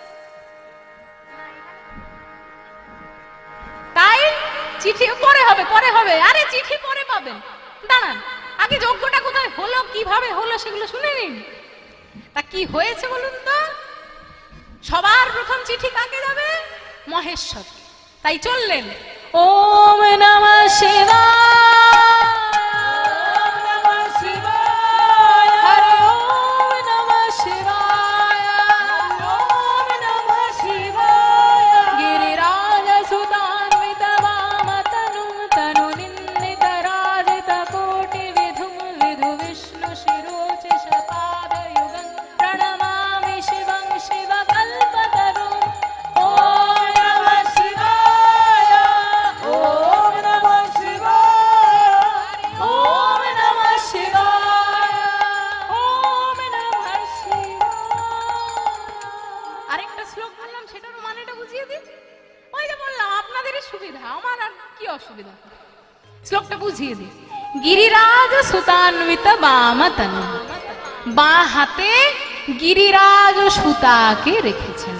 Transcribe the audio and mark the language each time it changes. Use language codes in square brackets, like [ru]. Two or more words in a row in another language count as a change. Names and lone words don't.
[bn] তাই চিঠি পরে হবে, পরে হবে। আরে চিঠি পরে পাবেন, দাঁড়ান, আগে যজ্ঞটা কোথায় হলো, কিভাবে হলো সেগুলো শুনে নিন। তা কি হয়েছে বলুন তো? সবার প্রথম চিঠি কাকে যাবে? মহেশ্বর। তাই চললেন, [sa] ওম নমঃ শিবায়, ওম নমঃ শিবায়, হরি ওম নমঃ শিবায়, ওম নমঃ শিবায়। গিরিরাজ সুতান্বিত বামতনুম তনু নিন্দিত রাজিত কোটি বিধুম বিধু বিষ্ণু শিরোচিষ পাদযুগং প্রণমামি শিবং শিব কল্পতরুম। ওম নমঃ শিবায়, ওম নমঃ শিবায়, ওম নমঃ শিবায়, ওম নমঃ শিবায়। [bn] আরেকটা শ্লোক বললাম, সেটার মানেটা বুঝিয়ে দিই। ওই যে বললাম আপনাদেরই সুবিধা, আমার আর কি অসুবিধা। শ্লোকটা বুঝিয়ে দিই। [sa] গিরিরাজ সুতান্বিত বামতনু, [bn] বাঁ হাতে গিরিরাজ সুতাকে রেখেছেন।